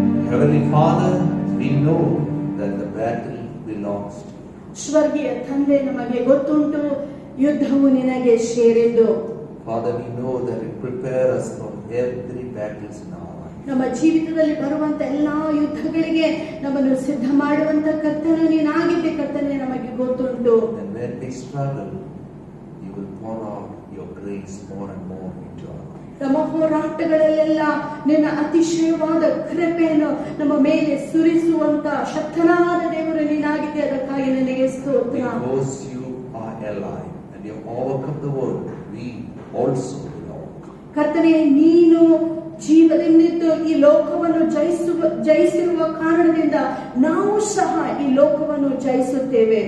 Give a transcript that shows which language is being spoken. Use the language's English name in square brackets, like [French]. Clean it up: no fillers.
[English] Heavenly Father, we know that the battle belongs to you. [Kannada] ಸ್ವರ್ಗೀಯ ತಂದೆ, ನಮಗೆ ಗೊತ್ತುಂಟು ಯುದ್ಧವು ನಿನಗೆ ಸೇರಿದ್ದು. [English] Father, we know that you prepare us for every battle in our life. [Kannada] ನಮ್ಮ ಜೀವಿತದಲ್ಲಿ ಬರುವಂತ ಎಲ್ಲಾ ಯುದ್ಧಗಳಿಗೆ ನಮ್ಮನ್ನು ಸಿದ್ಧ ಮಾಡುವಂತ ಕರ್ತನು ನೀನಾಗಿದ್ದೆ ಕರ್ತನೆ, ನಮಗೆ ಗೊತ್ತುಂಟು. [English] And when we struggle, you will pour out your grace more and more into our life. [Kannada] ನಮ್ಮ ಹೋರಾಟಗಳಲ್ಲೆಲ್ಲ ನಿನ್ನ ಅತಿಶಯವಾದ ಕೃಪೆಯನ್ನು ನಮ್ಮ ಮೇಲೆ ಸುರಿಸುವಂತ ಶಕ್ತನಾದ ದೇವರು ನೀನಾಗಿದೆ. ಅದಕ್ಕಾಗಿ ನಿನಗೆ ಸ್ತೋತ್ರ. [English] Because you are alive and you have overcome the world, we also will overcome. [Kannada] ಕರ್ತನೆ, ನೀನು ಜೀವದಿಂದಿದ್ದು ಈ ಲೋಕವನ್ನು ಜಯಿಸಿರುವ ಕಾರಣದಿಂದ ನಾವು ಸಹ ಈ ಲೋಕವನ್ನು ಜಯಿಸುತ್ತೇವೆ.